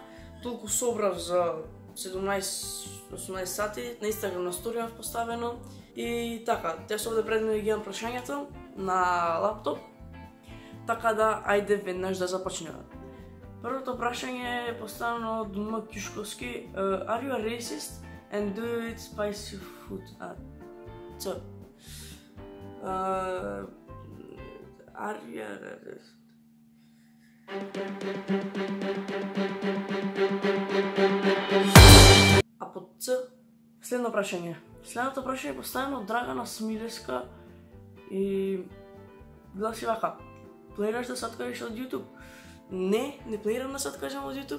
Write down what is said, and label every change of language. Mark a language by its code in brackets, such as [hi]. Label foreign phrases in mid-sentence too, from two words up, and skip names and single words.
[mk] Толку собрав за 17-18 сати, на Инстаграм на сторија поставено. И така, те се овде пред мене ги имам прашањата на лаптоп. Така да, ајде веднаш да започнеме. Првото прашање е поставено од М. Кјушковски. [en] Are you a racist and do you eat spicy food? Are you a racist? [mk] А под Ц, следно прашање. Следното прашање е поставено од Драгана Смилеска и гласи вака. Планираш да се откажеш од YouTube? Не планирам да се откажам од YouTube.